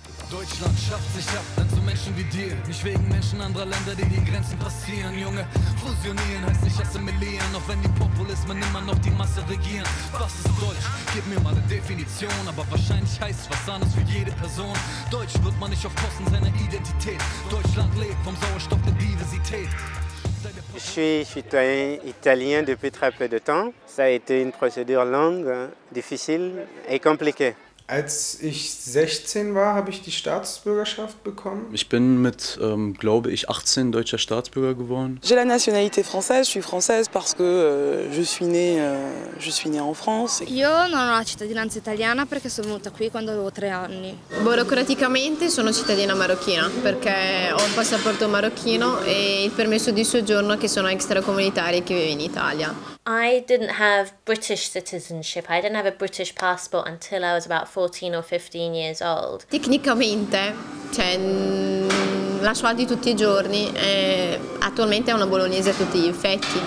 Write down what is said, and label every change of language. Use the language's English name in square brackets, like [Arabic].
[German] Deutschland schafft sich ab, dann zu Menschen wie dir. Nicht wegen Menschen anderer Länder, die die Grenzen passieren, Junge. Fusionieren heißt nicht assimilieren, auch wenn die Populismen immer noch die Masse regieren. Was ist Deutsch? Gib mir mal eine Definition, aber wahrscheinlich heißt es was anderes für jede Person. Deutsch wird man nicht auf Kosten seiner Identität. Deutschland lebt vom Sauerstoff der Diversität. [French] Je suis citoyen italien depuis très peu de temps. Ça a été une procédure longue, difficile et compliquée. [German] Als ich 16 war, habe ich die Staatsbürgerschaft bekommen. Ich bin mit, glaube ich, 18 deutscher Staatsbürger geworden. [French] J'ai la nationalité française, je suis française parce que je suis née en France. [Italian] Io non ho la cittadinanza italiana perché sono venuta qui quando avevo 3 anni. Burocraticamente sono cittadina marocchina perché ho un passaporto marocchino e il permesso di soggiorno che sono extracomunitari che vive in Italia. [English] I didn't have British citizenship. I didn't have a British passport until I was about 14 or 15 years old. [Italian] Tecnicamente, cioè, la sua di tutti i giorni, attualmente è una bolognese a tutti gli effetti.